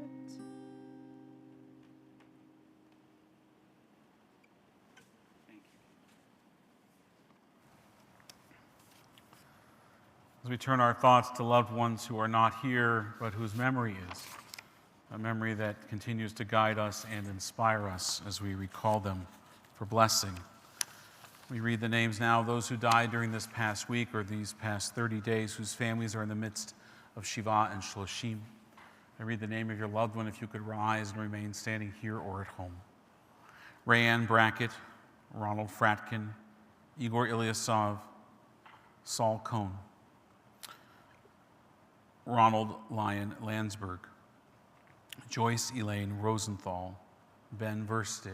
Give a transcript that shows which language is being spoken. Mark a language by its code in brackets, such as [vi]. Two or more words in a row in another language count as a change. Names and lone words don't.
[en] As we turn our thoughts to loved ones who are not here, but whose memory is, a memory that continues to guide us and inspire us as we recall them for blessing. We read the names now of those who died during this past week or these past 30 days, whose families are in the midst of Shiva and Shloshim. I read the name of your loved one if you could rise and remain standing here or at home. Rayanne Brackett, Ronald Fratkin, Igor Ilyasov, Saul Cohn, Ronald Lyon Landsberg, Joyce Elaine Rosenthal, Ben Verstig.